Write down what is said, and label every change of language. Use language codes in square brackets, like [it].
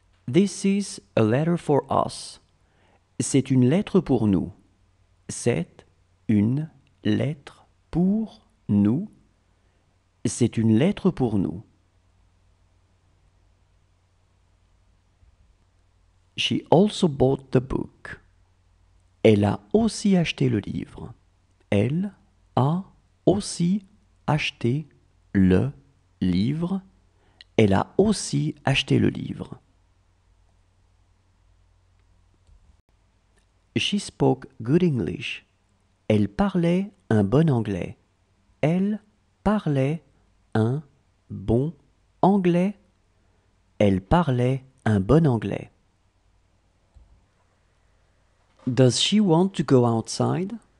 [en] This is a letter for us. [fr] C'est une lettre pour nous. C'est une lettre pour nous. C'est une lettre pour nous. [en] She also bought the book. [fr] Elle a aussi acheté le livre. Elle a aussi acheté le livre. Elle a aussi acheté le livre. [en] She spoke good English. [fr] Elle parlait un bon anglais. Elle parlait un bon anglais. Elle parlait un bon anglais. [en] Does she want to go outside?